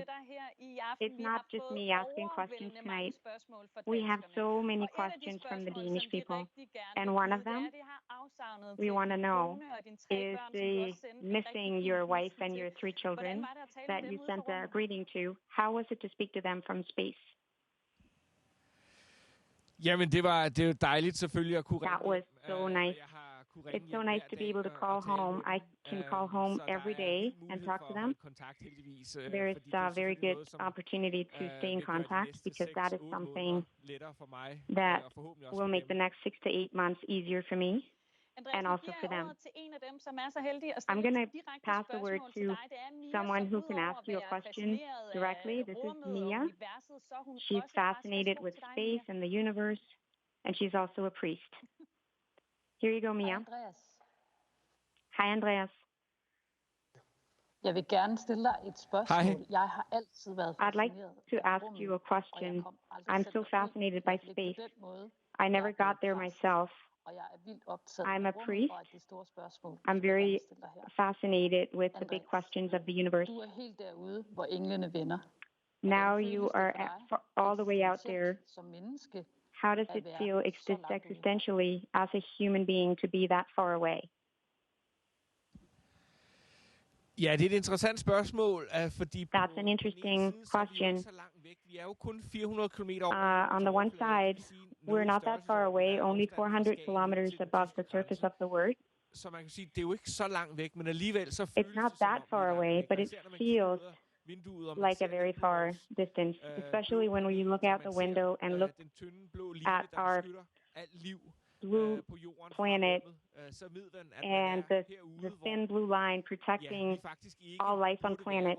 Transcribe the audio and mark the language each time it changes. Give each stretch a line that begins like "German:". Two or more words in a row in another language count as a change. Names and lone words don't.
English: It's not just me asking questions tonight. We have so many questions from the Danish people. And one of them, we want to know, is the missing your wife and your 3 children that you sent a greeting to. How was it to speak to them from space?
Danish: Jamen, det var jo dejligt selvfølgelig at kunne.
English: That was so nice. It's so nice to be able to call home. I can call home every day and talk to them. There is a very good opportunity to stay in contact because that is something that will make the next 6 to 8 months easier for me. And also for them. I'm going to pass the word to someone who can ask you a question directly. This is Mia. She's fascinated with space and the universe, and she's also a priest. Here you go, Mia. Hi, Andreas.
Danish: Jeg vil gerne stille dig et spørgsmål. Jeg har altid været
English: I'd like to ask you a question. I'm so fascinated by space. I never got there myself. I'm a priest. I'm very fascinated with the big questions of the universe. Now you are all the way out there. How does it feel existentially as a human being to be that far away?
Danish: Ja, det er et interessant spørgsmål, fordi
English: That's an interesting question.
Danish: Vi er jo kun 400 kilometer
English: On the one side, we're not that far away, only 400 kilometers above the surface of the Earth.
Danish: Så man kan sige, det er jo ikke så langt væk, men alligevel så føles det, som om
English: far away, but it feels like a very far distance, especially when you look out the window and look at our blue planet and the thin blue line protecting all life on planet.